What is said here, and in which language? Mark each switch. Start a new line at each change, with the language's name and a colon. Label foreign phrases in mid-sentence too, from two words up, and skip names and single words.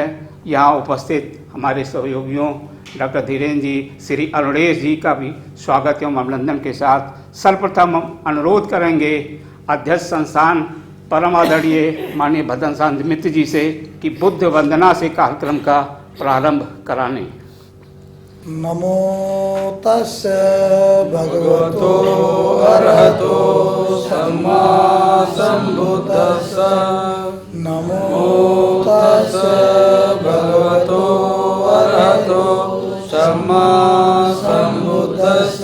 Hindi: यहाँ उपस्थित हमारे सहयोगियों डॉक्टर धीरेन्द्र जी, श्री अरुणेश जी का भी स्वागत एवं अभिनंदन के साथ सर्वप्रथम अनुरोध करेंगे अध्यक्ष संस्थान परम आदरणीय माननीय भदंत शांत मित्र जी से कि बुद्ध वंदना से कार्यक्रम का प्रारंभ कराने।
Pali: नमो तस्स भगवतो अरहतो सम्मा सम्बुद्दस्स। नमो तस्स भगवतो अरहतो सम्मा सम्बुद्दस्स।